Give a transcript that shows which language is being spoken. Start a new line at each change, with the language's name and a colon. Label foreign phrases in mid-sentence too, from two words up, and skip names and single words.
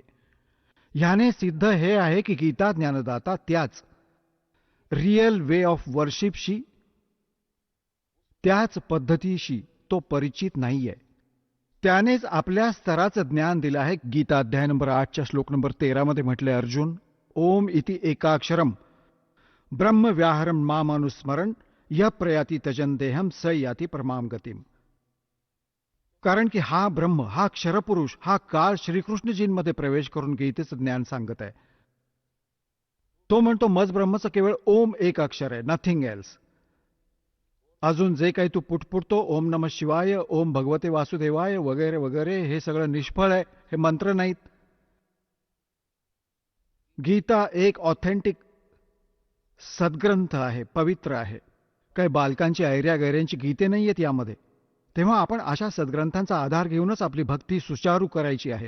Marathi: ह्याने सिद्ध हे आहे की गीता ज्ञानदाता त्याच
English: real way of worshipशी,
Marathi: त्याच पद्धतीशी तो परिचित नाहीये. त्यानेच आपल्या स्तराचं ज्ञान दिलं आहे. गीता अध्याय नंबर 8च्या श्लोक नंबर 13 मध्ये म्हटले,
Sanskrit: अर्जुन ओम इति एकाक्षरम ब्रह्म व्याहरम मामानुस्मरण य प्रयाती तजंदेहम स याती परमाम गतीम.
Marathi: कारण की हा ब्रह्म, हा क्षरपुरुष, हा काळ श्रीकृष्णजींमध्ये प्रवेश करून गीतेचं ज्ञान सांगत आहे. तो म्हणतो मज ब्रह्मचं केवळ ओम एक अक्षर आहे,
English: nothing else.
Marathi: अजून जे काही तू पुटपुटतो,
Sanskrit: ओम नमः शिवाय, ओम भगवते वासुदेवाय
Marathi: वगैरे वगैरे, हे सगळं निष्फळ आहे, हे मंत्र नाहीत. गीता एक ऑथेंटिक सद्ग्रंथ आहे, पवित्र आहे. काही बालकांची ऐर्या गैऱ्यांची गीते नाही आहेत यामध्ये. तेव्हा आपण अशा सद्ग्रंथांचा आधार घेऊनच आपली भक्ती सुचारू करायची आहे.